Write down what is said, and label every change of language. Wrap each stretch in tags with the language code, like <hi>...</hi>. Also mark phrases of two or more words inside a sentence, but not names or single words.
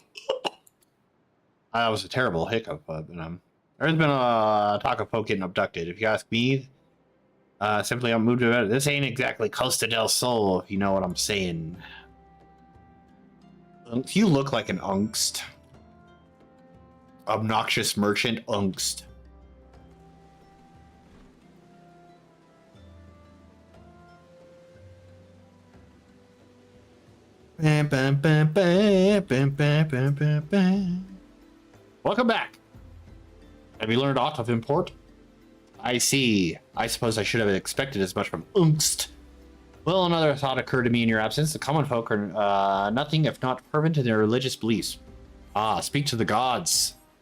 <en>That was a terrible hiccup, but there's been a talk of folk getting abducted. If you ask me, simply I'm moved to it. This ain't exactly Costa del Sol, if you know what I'm saying. You look like an Ungst. Obnoxious merchant Ungst. Bam, bam, bam, bam, bam, bam, bam, bam, bam. Welcome back. Have you learned aught of import? I see. I suppose I should have expected as much from Ungst. Well, another thought occurred to me in your absence. The common folk are nothing if not fervent in their religious beliefs. Ah, speak to the gods.</en>